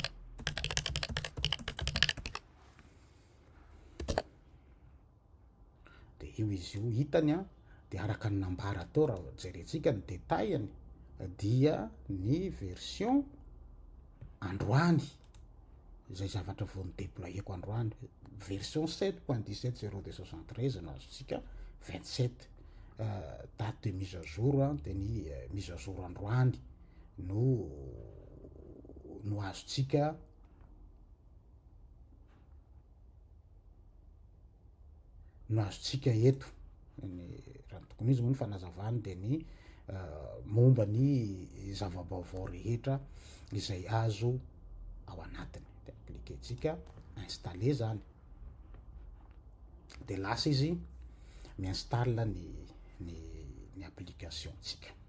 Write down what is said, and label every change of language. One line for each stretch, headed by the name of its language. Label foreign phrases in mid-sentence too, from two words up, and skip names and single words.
Malagasy: de io izy io hitany de araka ny nambara atao raha jerentsika ny détailany dia ny version androany zay zavatra vao ny déployeko androany version 7.17.02.63 na azontsika 27
French: date de mise à jour de
Malagasy: ny
French: mise à jour
Malagasy: androany no azontsika eto raha ny tokony izy moa ny fanazavany de ny momba ny zava-baovao rehetra izay azo ao anatiny de cliquer-tsika installer zany de lasa izy mi-installe ny application tsika